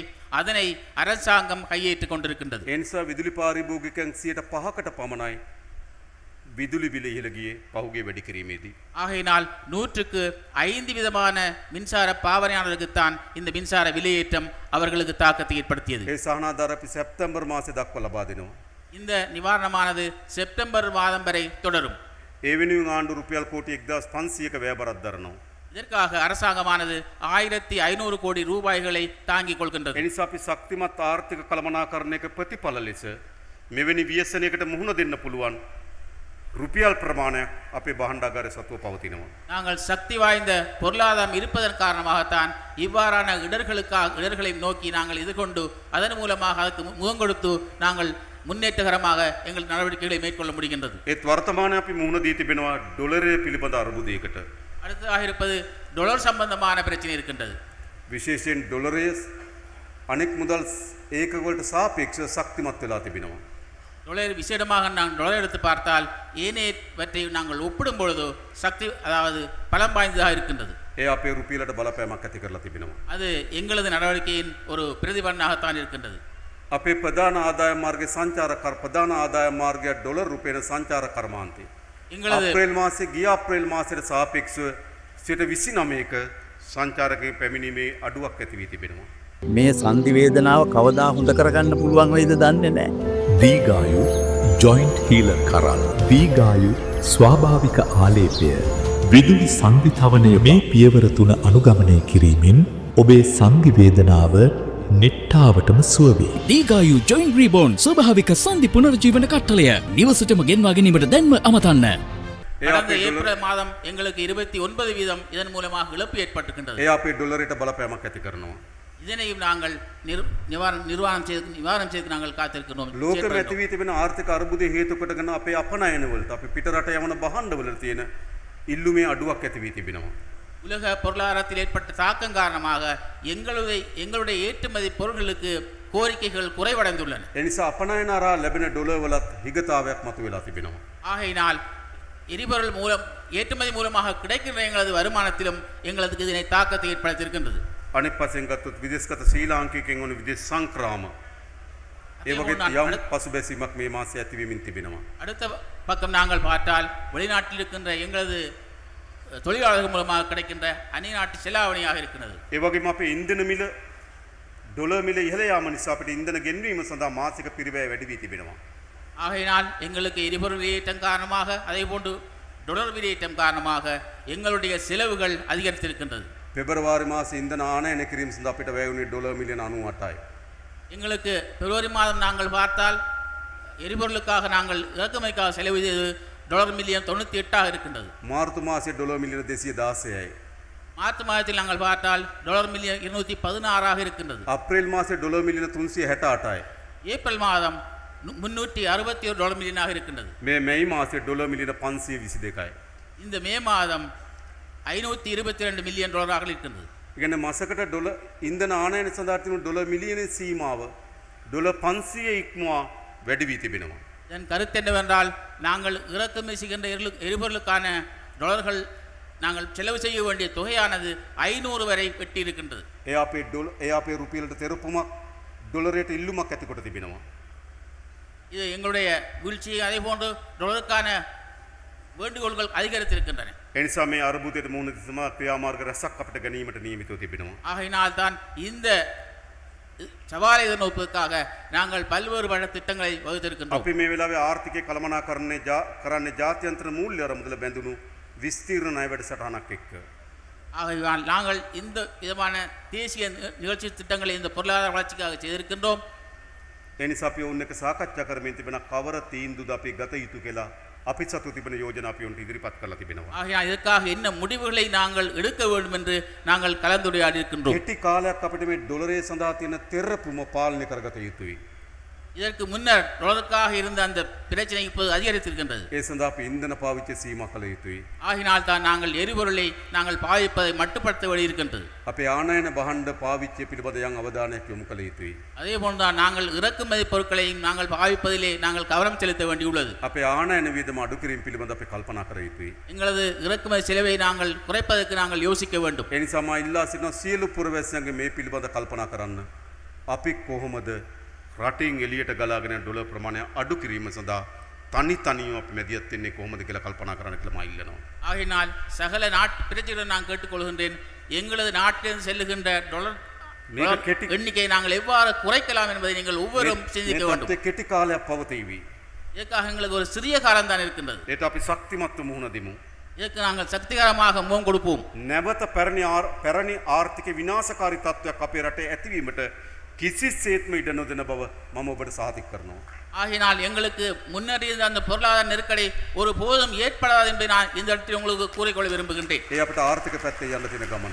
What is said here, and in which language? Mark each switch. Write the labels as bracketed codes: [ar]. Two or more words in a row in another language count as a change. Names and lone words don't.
[ta] அதனை அரசாங்கம் கையேற்றுக் கொண்டிருக்கின்றது. [si] ඒ නිසා විදුලි පාරිභෝගිකයන් 5%කට පමණයි විදුලි බිල ඉහළ ගියේ පහුගිය වැඩි කිරීමේදී. [ta] ஆகையினால் 105 விதமான மின்சார பாவனையாளர்களுக்குத்தான் இந்த மின்சார விலையேற்றம் அவர்களுக்கு தாக்கத்தை ஏற்படுத்தியது. [si] ඒ සහනාධාර අපි සැප්තැම්බර් මාසේ දක්වා ලබා දෙනවා. [ta] இந்த நிவாரணமானது செப்டம்பர் மாதம் வரை தொடரும். [si] ඒ වෙනුවෙන් ආණ්ඩු රුපියල් කෝටි 1500ක වැය බරක් දරනවා. [ta] இதற்காக அரசாங்கமானது 1,500 கோடி ரூபாய்களை தாங்கிக் கொள்கின்றது. [si] ඒ නිසා අපි ශක්තිමත් ආර්ථික කළමනාකරණයක ප්‍රතිඵල ලෙස මෙවැනි ව්‍යසනයකට මුහුණ දෙන්න පුළුවන් රුපියල් ප්‍රමාණයක් අපේ බහණ්ඩාගාරය සතුව පවතිනවා. [ta] நாங்கள் சக்தி வாய்ந்த பொருளாதாரம் இருப்பதன் காரணமாகத்தான் இவ்வாறான இடர்களை நோக்கி நாங்கள் எதிர்கொண்டு அதன் மூலமாக அதற்கு முகம் கொடுத்து நாங்கள் முன்னேற்றகரமாக எங்கள் நடவடிக்கைகளை மேற்கொள்ள முடிகின்றது. [si] ඒත් වර්තමානයේ අපි මුහුණ දී තිබෙනවා ඩොලරය පිළිබඳ අර්බුදයකට. [ta] அடுத்ததாக இருப்பது டொலர் சம்பந்தமான பிரச்சனை இருக்கின்றது. [si] විශේෂයෙන් ඩොලරය අනෙක් මුදල් ඒකකවලට සාපේක්ෂව ශක්තිමත් වෙලා තිබෙනවා. [ta] டொலர் விசேடமாக நாங்கள் டொலர் எடுத்து பார்த்தால் ஏனையவற்றை நாங்கள் ஒப்பிடும் பொழுது சக்தி அதாவது பலம் வாய்ந்ததாக இருக்கின்றது. [si] ඒ අපේ රුපියලට බලපෑමක් ඇති කරලා තිබෙනවා. [ta] அது எங்களது நடவடிக்கையின் ஒரு பிரதிபலனாகத்தான் இருக்கின்றது. [si] අපේ ප්‍රධාන ආදායම් මාර්ගයේ සංචාර කර ප්‍රධාන ආදායම් මාර්ගය ඩොලර් රුපියල සංචාර කර්මාන්තය. [ta] எங்களது [si] අප්‍රේල් මාසයේ ගිය අප්‍රේල් මාසයට සාපේක්ෂව 29ක සංචාරකයන් පැමිණීමේ අඩුවක් ඇති වී තිබෙනවා. මේ සන්ධි වේදනාව කවදා හොඳ කරගන්න පුළුවන් වෙයිද දන්නේ නැහැ. දීගායු ජොයින්ට් හීලර් කරල් දීගායු ස්වාභාවික ආලේපය විදුලි සංවිධාවනය මේ පියවර තුන අනුගමනය කිරීමෙන් ඔබේ සංධි වේදනාව නිට්ටාවටම සුව වේ. දීගායු ජොයින්ට් රීබෝන් ස්වභාවික සංධි පුනර්ජීවන කට්ටලය නිවසටම ගෙන්වා ගැනීමට දැන්ම අමතන්න. [ta] கடந்த ஏப்ரல் மாதம் எங்களுக்கு 29% இதன் மூலமாக இழப்பு ஏற்பட்டிருக்கின்றது. [si] ඒ අපේ ඩොලරයට බලපෑමක් ඇති කරනවා. [ta] இதனையும் நாங்கள் நிர்வாணம் செய்து நாங்கள் காத்திருக்கிறோம். [si] ලෝකෙම ඇති වී තිබෙන ආර්ථික අර්බුදය හේතු කොටගෙන අපේ අපනයන වලට අපි පිට රට යවන භාණ්ඩවල තියෙන ඉල්ලුමේ අඩුවක් ඇති වී තිබෙනවා. [ta] உலக பொருளாதாரத்தில் ஏற்பட்ட தாக்கம் காரணமாக எங்களுடைய ஏற்றுமதி பொருட்களுக்கு கோரிக்கைகள் குறைவடைந்துள்ளன. [si] ඒ නිසා අපනයන හරහා ලැබෙන ඩොලර් වලත් හිගතාවයක් මතුවලා තිබෙනවා. [ta] ஆகையினால் எரிபொருள் மூலம் ஏற்றுமதி மூலமாக கிடைக்கின்ற எங்களது வருமானத்திலும் எங்களுக்கு இதனை தாக்கத்தை ஏற்படுத்தியிருக்கின்றது. [si] අනිත් පස්සෙන් ගත්තොත් විදේශගත ශ්‍රී ලාංකිකයන් වන විදේශ සංක්‍රාම ඒ වගේ යම් පසුබැසීමක් මේ මාසයේ ඇතිවීමින් තිබෙනවා. [ta] அடுத்த பக்கம் நாங்கள் பார்த்தால் வெளிநாட்டில் இருக்கின்ற எங்களது தொழிலாளர்கள் மூலமாக கிடைக்கின்ற அந்நியநாட்டு செலாவணியாக இருக்கிறது. [si] ඒ වගේම අපේ ඉන්ධන මිල ඩොලර් මිල ඉහළ යාම නිසා අපිට ඉන්ධන ගෙන්වීම සඳහා මාසික පිරිවැය වැඩි වී තිබෙනවා. [ta] ஆகையினால் எங்களுக்கு எரிபொருள் விலையேற்றம் காரணமாக அதேபோன்று டொலர் விலையேற்றம் காரணமாக எங்களுடைய செலவுகள் அதிகரித்திருக்கின்றது. [si] පෙබරවාරි මාසේ ඉන්ධන ආනයනය කිරීම සඳහා අපිට වැය වුණේ ඩොලර් මිලියන 98යි. [ta] எங்களுக்கு பிப்ரவரி மாதம் நாங்கள் பார்த்தால் எரிபொருளுக்காக நாங்கள் இறக்குமதிக்காக செலவு செய்தது டாலர் மில்லியன் 98 இருக்கின்றது. [si] මාර්තු මාසයේ ඩොලර් මිලියන 216යි. [ta] மார்ச் மாதத்தில் நாங்கள் பார்த்தால் டாலர் மில்லியன் 216 இருக்கின்றது. [si] අප්‍රේල් මාසයේ ඩොලර් මිලියන 368යි. [ta] ஏப்ரல் மாதம் 361 டாலர் மில்லியனாக இருக்கின்றது. [si] මේ මැයි මාසයේ ඩොලර් මිලියන 522යි. [ta] இந்த மே மாதம் 522 மில்லியன் டாலராக இருக்கின்றது. [si] ඒ කියන්නේ මාසකට ඩොලර් ඉන්ධන ආනයන සඳහා තිබුණු ඩොලර් මිලියන සීමාව ඩොලර් 500 ඉක්මවා වැඩි වී තිබෙනවා. [ta] இதன் கருத்து என்னவென்றால் நாங்கள் இறக்குமதி செய்கின்ற எரிபொருளுக்கான டாலர்கள் நாங்கள் செலவு செய்ய வேண்டிய தொகையானது 500 வரை வெட்டி இருக்கின்றது. [si] ඒ අපේ රුපියලට තෙරපුමක් ඩොලරයට ඉල්ලුමක් ඇති කොට තිබෙනවා. [ta] இது எங்களுடைய வீழ்ச்சியை அதே போன்று டாலருக்கான வேண்டுகோள்கள் அதிகரித்திருக்கின்றன. [si] ඒ නිසා මේ අර්බුදයට මුහුණ දීම ක්‍රියාමාර්ග රැසක් අපිට ගැනීමට නියමිතව තිබෙනවා. [ta] ஆகையினால் தான் இந்த சவாலை எதிர்நோக்குவதற்காக நாங்கள் பல்வேறு வழி திட்டங்களை வகுத்திருக்கின்றோம். [si] අපි මේ වෙලාවේ ආර්ථිකය කළමනාකරණය කරන්නේ ජාත්‍යන්තර මූල්‍ය අරමුදල බැඳුණු විස්තීර්ණ ණය වැඩසටහනක් එක්ක. [ta] ஆகையால் நாங்கள் இந்த விதமான தேசிய நிகழ்ச்சி திட்டங்களை இந்த பொருளாதார வளர்ச்சிக்காக செய்திருக்கின்றோம். [si] ඒ නිසා අපි ඔන්න එක සාකච්ඡා කරමින් තිබෙන කවර තීන්දුවද අපි ගත යුතු කියලා අපි සතු තිබෙන යෝජනා අපි උන්ට ඉදිරිපත් කරලා තිබෙනවා. [ta] ஆகையால் இதற்காக என்ன முடிவுகளை நாங்கள் எடுக்க வேண்டும் என்று நாங்கள் கலந்துரையாடி இருக்கின்றோம். [si] කෙටි කාලයක් අපිට මේ ඩොලරය සඳහා තියෙන තෙරපුම පාලනය කරගත යුතුයි. [ta] இதற்கு முன்னர் டாலருக்காக இருந்த அந்த பிரச்சனை இப்போது அதிகரித்திருக்கின்றது. [si] ඒ සඳහා අපි ඉන්ධන පාවිච්චි සීමා කළ යුතුයි. [ta] ஆகினால் தான் நாங்கள் எரிபொருளை நாங்கள் பாவிப்பதை மட்டுப்படுத்த வேண்டியிருக்கின்றது. [si] අපේ ආනයන භාණ්ඩ පාවිච්චිය පිළිබඳ යම් අවධානයක් යොමු කළ යුතුයි. [ta] அதே போன்றுதான் நாங்கள் இறக்குமதி பொருட்களையும் நாங்கள் பாவிப்பதிலே நாங்கள் கவனம் செலுத்த வேண்டியுள்ளது. [si] අපේ ආනයන වියදම අඩු කිරීම පිළිබඳ අපි කල්පනා කර යුතුයි. [ta] எங்களது இறக்குமதி செலவை நாங்கள் குறைப்பதற்கு நாங்கள் யோசிக்க வேண்டும். [si] ඒ නිසා මා ඉල්ලා සිටින සියලු පුරවැසියන්ගේ මේ පිළිබඳ කල්පනා කරන්න. අපි කොහොමද රටින් එළියට ගලාගෙන යන ඩොලර් ප්‍රමාණය අඩු කිරීම සඳහා තනියම අපි මැදිහත් වෙන්නේ කොහොමද කියලා කල්පනා කරන්න කියලා මා ඉල්ලනවා. [ta] ஆகையினால் சகல நாட்டு பிரச்சனைகளை நான் கேட்டுக்கொள்கின்றேன். எங்களது நாட்டிலிருந்து செல்லுகின்ற டாலர் எண்ணிக்கையை நாங்கள் எவ்வாறு குறைக்கலாம் என்பதை நீங்கள் ஒவ்வொருவரும் சிந்திக்க வேண்டும். [si] කෙටි කාලයක් පවතීවි. [ta] இதற்காக எங்களுக்கு ஒரு சிறிய காலம் தான் இருக்கின்றது. [si] ඒට අපි ශක්තිමත්ව මුහුණ දෙමු. [ta] இதற்கு நாங்கள் சக்திகரமாக முகம் கொடுப்போம். [si] නැවත පැරණි ආර්ථික විනාශකාරී තත්ත්වයක් අපේ රටේ ඇතිවීමට කිසිසේත්ම ඉඩ නොදෙන බව මම ඔබට සාතික කරනවා. [ta] ஆகையினால் எங்களுக்கு முன்னர் இருந்த அந்த பொருளாதார நெருக்கடி ஒரு போதும் ஏற்படாது என்பதை நான் இந்த இடத்தில் உங்களுக்கு கூறிக்கொள்ள விரும்புகின்றேன். [si] ඒ අපිට ආර්ථික පැත්තේ යන්න තියෙන ගමන.